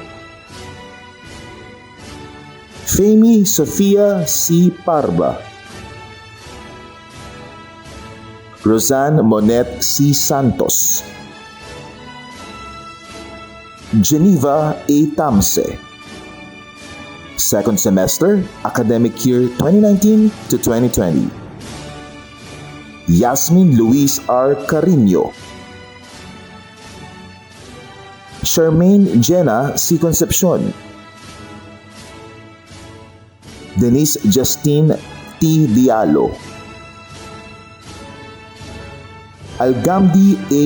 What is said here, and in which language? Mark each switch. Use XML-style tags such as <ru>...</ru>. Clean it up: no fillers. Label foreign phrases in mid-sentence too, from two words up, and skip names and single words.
<en>Femi Sofia C. Parba. Roseanne Monet C. Santos. Geneva A. Tamse. Second semester, academic year 2019 to 2020. Yasmin Luis R. Carino, Charmaine Jenna C. Concepcion, Denise Justine T. Diallo, Algamdi A.</en>